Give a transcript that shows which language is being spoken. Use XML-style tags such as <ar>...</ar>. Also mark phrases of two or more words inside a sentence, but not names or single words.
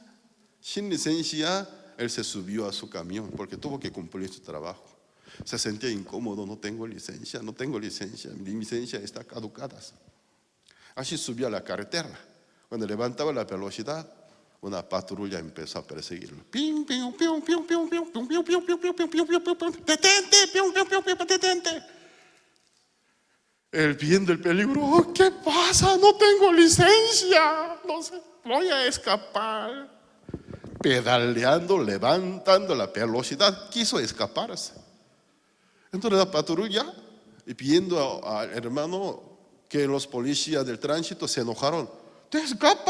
<es>Sin licencia, él se subió a su camión porque tuvo que cumplir su trabajo. Se sentía incómodo, no tengo licencia, mi licencia está caducada. Así subió a la carretera. Cuando levantaba la velocidad, una patrulla empezó a perseguirlo. Ping, ping, ping, ping, ping, ping, ping, ping, ping, ping, ping, ping, ping, ping, ping, detente, ping, ping, ping, ping, detente. Él viendo el peligro, oh, ¿qué pasa? No tengo licencia, no sé, voy a escapar. Pedaleando, levantando la velocidad, quiso escaparse. Entonces la patrulla, viendo al hermano que los policías del tránsito se enojaron, ¿te escapa?</es>